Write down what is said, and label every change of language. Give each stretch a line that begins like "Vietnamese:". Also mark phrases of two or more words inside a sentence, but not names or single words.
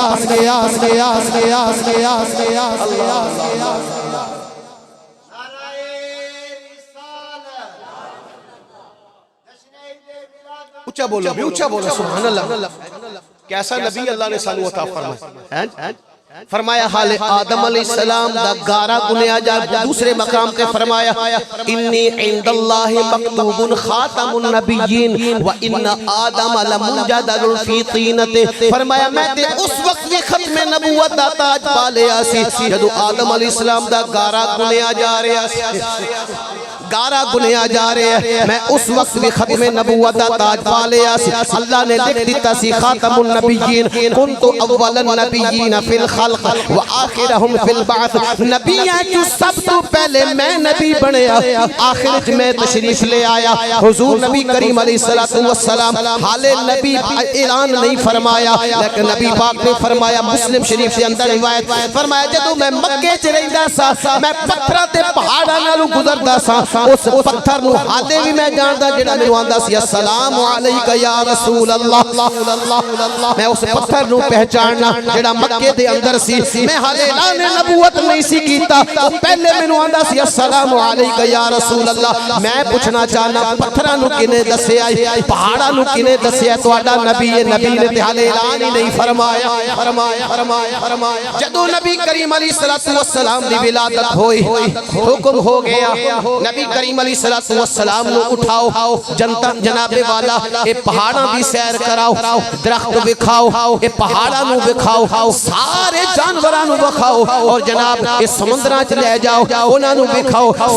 Punjabi: اچا بولو، اچا بولو,
Arabic: سبحان الله.
Punjabi: کیسا نبی اللہ نے سانوں عطا فرمایا، فرمایا حالے آدم علیہ السلام دا گارا گنیا جا.
Urdu: دوسرے مقام پے فرمایا
Arabic: إني عند الله مكتوب خاتم النبيين وإن آدم لمنجدل في طينته.
Punjabi: فرمایا میں تے اس وقت وی ختم نبوت دا تاج پا لیا سی جدوں آدم علیہ السلام دا گارا گنیا جا رہا سی، گارا گنیا جا رہے ہیں. میں اس وقت وی ختم نبوت دا تاج پا لیا سی. اللہ نے لکھ دتا سی
Arabic: خاتم النبيين كنت أول النبيين في الخلق وآخرهم في البعث.
Punjabi: نبیاں جو سب توں پہلے میں نبی بنیا، آخر چ میں تشریف لے آیا. حضور نبی کریم علیہ الصلوٰۃ والسلام حالے نبی اعلان نہیں فرمایا، لیکن نبی پاک نے فرمایا مسلم شریف کے اندر روایت فرمایا جدوں میں مکے چ رہندا سا میں پتھراں تے پہاڑاں نالوں گزردا سا، اس پتھر نوں حالے وی میں جاندا جیہڑا مینوں آکھدا سی
Arabic: السلام عليك يا رسول الله.
Punjabi: میں اس پتھر نوں پہچاننا جیہڑا مکے دے اندر سی. میں حالے اعلان نبوت نہیں سی کیتا، او پہلے مینوں آکھدا سی
Arabic: السلام عليك يا رسول الله.
Punjabi: میں پچھنا چاہناں پتھراں نوں کنے دسیا، پہاڑاں نوں کنے دسیا? تہاڈا نبی ہے، نبی نے تے حالے اعلان ہی نہیں فرمایا. جدوں نبی کریم علیہ الصلوٰۃ والسلام دی ولادت ہوئی، حکم ہو گیا نبی کریم علیہ الصلوٰۃ والسلام نوں اٹھاؤ، جنتا جناب والا اے پہاڑاں دی سیر کراؤ، درخت وکھاؤ، اے پہاڑاں نوں وکھاؤ، سارے جانوراں نوں وکھاؤ اور جناب اے سمندراں چ لے جاؤ، اوہناں نوں وکھاؤ.